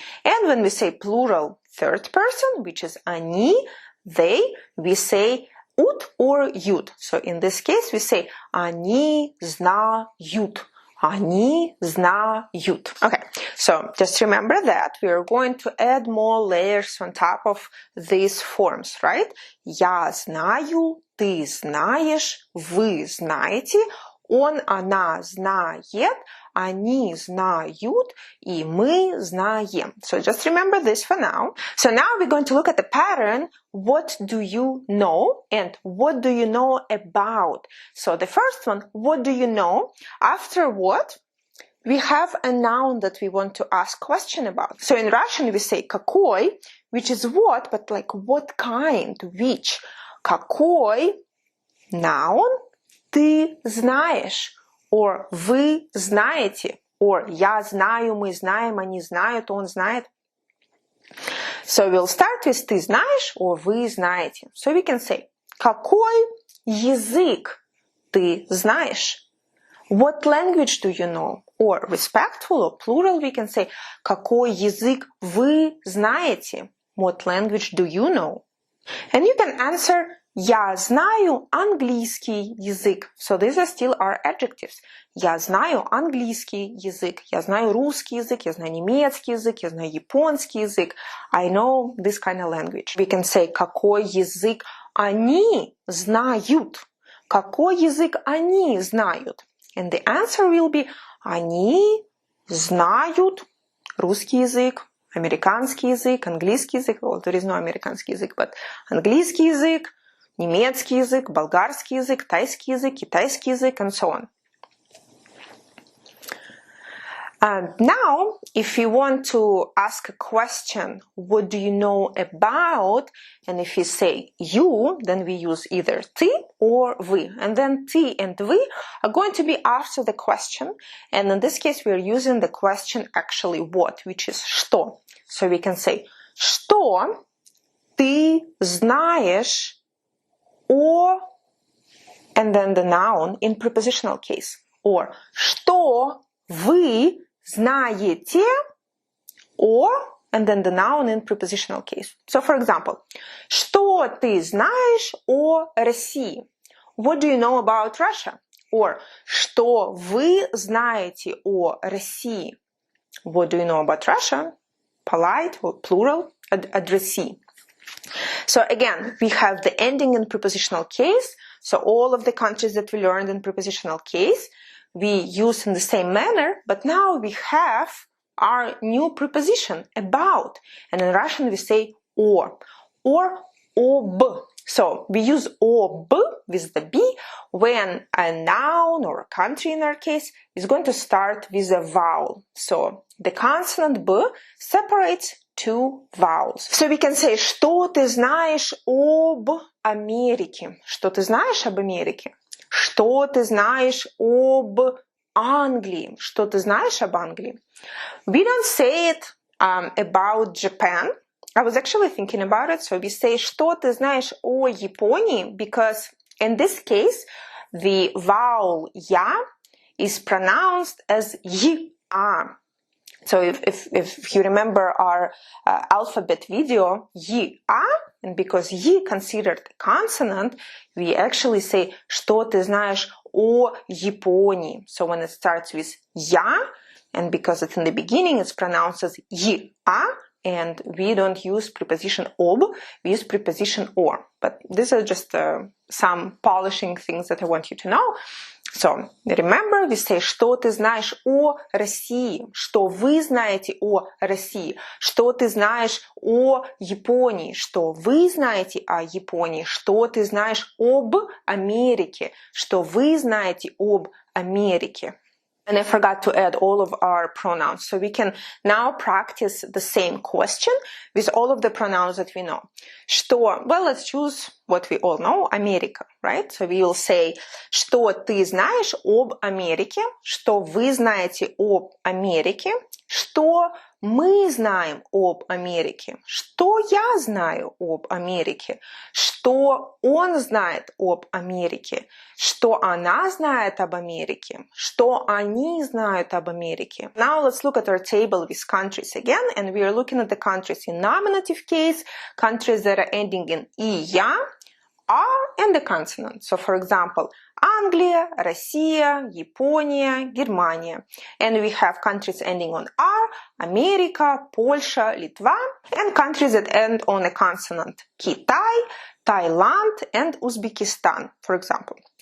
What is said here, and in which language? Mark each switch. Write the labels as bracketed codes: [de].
[en] And when we say plural third person, which is они, they, we say ut or ют. So in this case, we say [ru] они знают. Они знают. [en] Okay, so just remember that we are going to add more layers on top of these forms, right? [ru] Я знаю, ты знаешь, вы знаете, он, она знает, они знают, и мы знаем. [en] So just remember this for now. So now we're going to look at the pattern. What do you know? And what do you know about? So the first one, what do you know? After what? We have a noun that we want to ask question about. So in Russian we say какой, which is what, but like what kind, which. [ru] Какой noun ты знаешь, or вы знаете, or я знаю, мы знаем, они знают, он знает. [en] So we'll start with [ru] ты знаешь, [en] or [ru] вы знаете. [en] So we can say, [ru] какой язык ты знаешь? [en] What language do you know? Or respectful or plural, we can say, [ru] какой язык вы знаете? [en] What language do you know? And you can answer, [ru] я знаю английский язык. [en] So these are still our adjectives. [ru] Я знаю английский язык. Я знаю русский язык. Я знаю немецкий язык. Я знаю японский язык. [en] I know this kind of language. We can say, [ru] какой язык они знают. Какой язык они знают? [en] And the answer will be, [ru] они знают русский язык, американский язык, английский язык. [en] Well, there is no [ru] американский язык, but английский язык, немецкий язык, болгарский язык, тайский язык, китайский язык, [en] and so on. Now, if you want to ask a question, what do you know about? And if you say you, then we use either ты or вы. And then ты and вы are going to be after the question. And in this case, we're using the question actually what, which is что. So we can say, [ru] что ты знаешь о, [en] and then the noun in prepositional case. Or [ru] что вы знаете о, [en] and then the noun in prepositional case. So, for example, [ru] что ты знаешь о России? [en] What do you know about Russia? [ru] Or что вы знаете о России? [en] What do you know about Russia? Polite or plural, addressee. So again, we have the ending in prepositional case. So all of the countries that we learned in prepositional case, we use in the same manner, but now we have our new preposition, about. And in Russian we say or об. So we use об with the B when a noun or a country in our case is going to start with a vowel. So the consonant B separates two vowels. So we can say, [ru] что ты знаешь об Америке? Что ты знаешь об Америке? Что ты знаешь об Англии? Что ты знаешь об Англии? [en] We don't say it about Japan. I was actually thinking about it. So we say, [ru] что ты знаешь о Японии? [en] Because in this case, the vowel я is pronounced as y-a. So if you remember our alphabet video, y-a, and because y considered a consonant, we actually say, [ru] что ты знаешь о Японии? [en] So when it starts with я, and because it's in the beginning, it's pronounced as y-a, and we don't use preposition об, we use preposition or. But these are just some polishing things that I want you to know. So, remember, we say, [ru] что ты знаешь о России, что вы знаете о России, что ты знаешь о Японии, что вы знаете о Японии, что ты знаешь об Америке, что вы знаете об Америке. [en] And I forgot to add all of our pronouns. So we can now practice the same question with all of the pronouns that we know. [ru] Что? [en] Well, let's choose what we all know, Америка, right? So we will say, [ru] что ты знаешь об Америке, что вы знаете об Америке, что мы знаем об Америке, что я знаю об Америке, что он знает об Америке, что она знает об Америке, что они знают об Америке. [en] Now let's look at our table with countries again, and we are looking at the countries in nominative case, countries that are ending in «я», «а», and the consonant. So for example, Anglia, Россия, Япония, Германия. And we have countries ending on «r», America, Polsha, Litva, and countries that end on a consonant, Китай, Thailand, and Uzbekistan, for example.